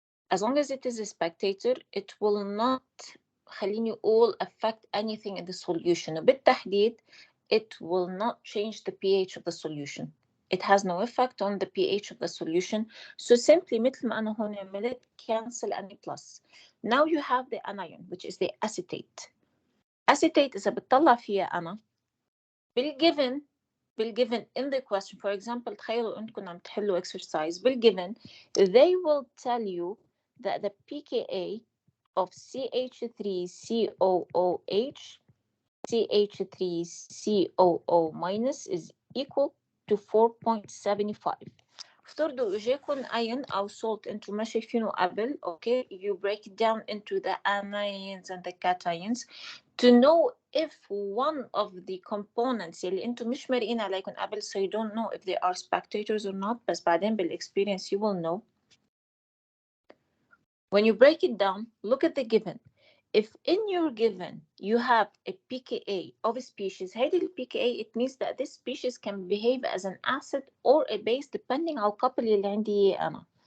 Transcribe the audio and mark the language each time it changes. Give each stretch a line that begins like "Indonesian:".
English: As long as it is a spectator, it will not
Arabic: خليني أقول
English: affect anything in the solution. بالتحديد, it will not change the pH of the solution. It has no effect on the pH of the solution. So simply
Arabic: مثل ما أنا هون عملت
English: cancel Na+. Now you have the anion, which is the acetate. Acetate
Arabic: إذا بتطلع فيها أنا
English: بالgiven in the question, for example,
Arabic: تخيلوا أنكم عم تحلوا
English: exercise بالgiven, they will tell you that the pKa of CH3COOH, CH3COO- is equal to 4.75.
Arabic: افترضوا اجاكم ion أو salt انتم ما شايفينه قبل.
English: Okay, you break it down into the anions and the cations to know if one of the components
Arabic: اللي انتم مش مرقين عليكم قبل,
English: so you don't know if they are spectators or not,
Arabic: بس بعدين
English: بالexperience you will know. When you break it down, look at the given. If in your given you have a pKa of a species,
Arabic: هيدي ال
English: pKa, it means that this species can behave as an acid or a base depending
Arabic: على الكابل اللي عندي إياه أنا.